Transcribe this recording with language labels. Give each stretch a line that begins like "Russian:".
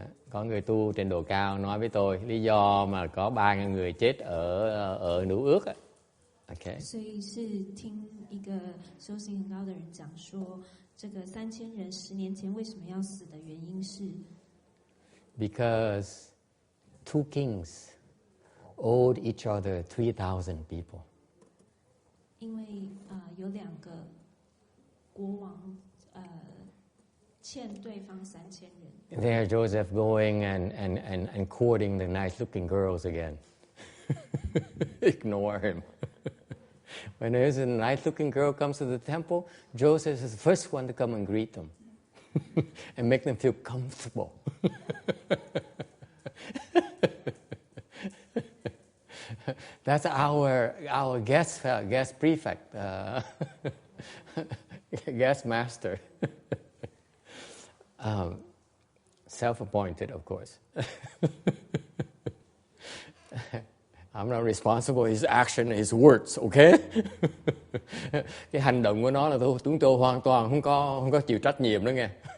Vietnamese: Có người tu trình độ cao nói với tôi lý do mà có 3,000 người chết ở Nữ Ước.
English: Okay.
Chinese: 所以是听一个修行很高的人讲说，这个3000人10年前为什么要死的原因是
English: because 2 kings owed each other 3,000 people.
Chinese: 因为有2个国王欠对方3000人。
English: There Joseph going and courting the nice-looking girls again. Ignore him. When there's a nice-looking girl comes to the temple, Joseph is the first one to come and greet them and make them feel comfortable. That's our guest prefect, guest master. Self-appointed, of course. I'm not responsible for his action, his words, okay?
Vietnamese: Cái hành động của nó là chúng tôi hoàn toàn không có chịu trách nhiệm đó nghe.